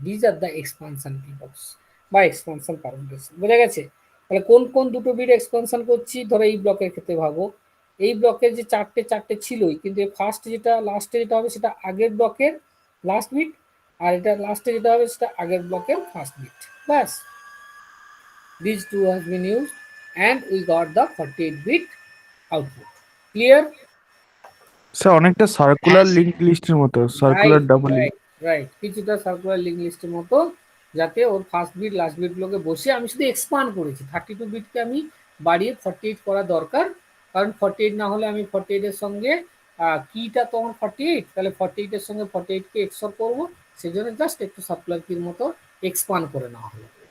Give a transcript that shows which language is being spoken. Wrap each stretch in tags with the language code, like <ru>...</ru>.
<en>These are the expansion পিবক্স বা expansion permutation.</en> <bn>বোঝা গেছে? তাহলে কোন কোন দুটো বিট এক্সপানশন করছি, ধরো এই ব্লকের ক্ষেত্রে ভাবো, এই ব্লকের যে চারটে চারটে ছিলই, কিন্তু ফার্স্ট যেটা লাস্টে যেটা হবে সেটা আগের ব্লকের লাস্ট বিট, আর এটা লাস্টে যেটা হবে সেটা আগের ব্লকের ফার্স্ট বিট, ব্যাস।</bn> <en>These two has been used and we got the 48 bit output. Clear?</en> <bn>Sir অনেকটা সার্কুলার লিংক লিস্টের মতো, সার্কুলার ডাবল লিংক। রাইট, কিছুটা সার্কুলার লিঙ্ক লিস্টের মতো, যাতে ওর ফার্স্ট বিট লাস্ট বিটগুলোকে বসে আমি শুধু এক্সপান্ড করেছি। 32 বিটকে আমি বাড়িয়ে 48 করা দরকার, কারণ 48 না হলে আমি 48 এর সঙ্গে কিটা তখন 48, তাহলে 48 এর সঙ্গে 48 কে এক্সর করবো, সেই জন্য জাস্ট একটু সার্কুলার কির মতো এক্সপান্ড করে নেওয়া হলো।</bn>